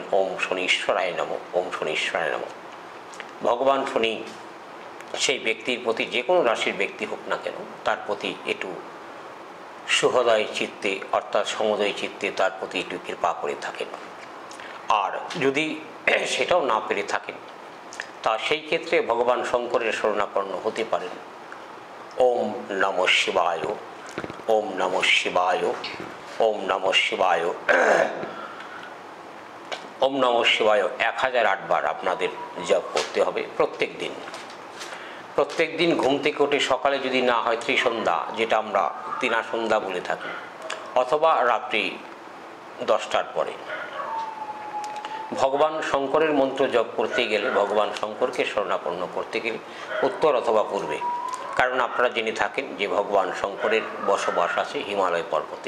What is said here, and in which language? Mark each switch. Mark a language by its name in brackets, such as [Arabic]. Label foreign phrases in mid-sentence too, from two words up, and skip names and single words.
[Sanskrit] ওম শনি ঈশ্বরায় নমঃ, ওম শনি ঈশ্বরায় নমঃ। [Bangla] ভগবান শনি সেই ব্যক্তির প্রতি, যে কোনো রাশির ব্যক্তি হোক না কেন, তার প্রতি একটু সুহৃদয় চিত্তে অর্থাৎ সমুদয় চিত্তে তার প্রতি একটু কৃপা করে থাকেন। আর যদি সেটাও না পেরে থাকেন, তা সেই ক্ষেত্রে ভগবান শঙ্করের শরণাপন্ন হতে পারেন। [Sanskrit] ওম নমঃ শিবায়, ওম নমঃ শিবায়, ওম নমঃ শিবায়, ওম নমঃ শিবায় [Bangla] 1008 বার আপনাদের জপ করতে হবে প্রত্যেক দিন। প্রত্যেক দিন ঘুম থেকে উঠে সকালে যদি না হয় ত্রিসন্ধ্যা, যেটা আমরা তিনা সন্ধ্যা বলে থাকি, অথবা রাত্রি 10টার পরে। ভগবান শঙ্করের মন্ত্র জপ করতে গেলে, ভগবান শঙ্করকে শরণাপন্ন করতে গেলে উত্তর অথবা পূর্বে, কারণ আপনারা জেনে থাকেন যে ভগবান শঙ্করের বসবাস আছে হিমালয় পর্বতে।